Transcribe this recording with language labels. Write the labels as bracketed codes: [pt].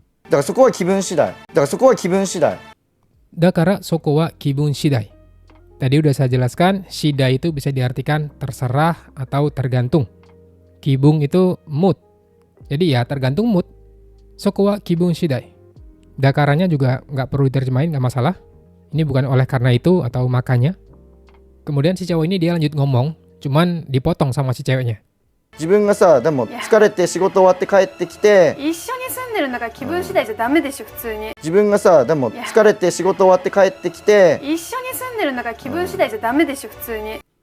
[ja] だからそこは気分次第。だからそこは気分次第。 Dakara soko wa kibun shidai. [id] Tadi udah saya jelaskan, shidai itu bisa diartikan terserah atau tergantung. Kibung itu mood. Jadi ya tergantung mood. [ja] Soko wa kibun shidai. [id] Dakaranya juga nggak perlu diterjemahin, nggak masalah. Ini bukan oleh karena itu atau makanya. Kemudian si cowok ini dia lanjut ngomong, cuman dipotong sama si ceweknya. [ja] 自分がさ、でも疲れて仕事終わって帰ってきて、一緒に住んでるんだから気分次第じゃダメでしょ、普通に。自分がさ、でも疲れて仕事終わって帰ってきて、一緒に住んでるんだから気分次第じゃダメでしょ、普通に。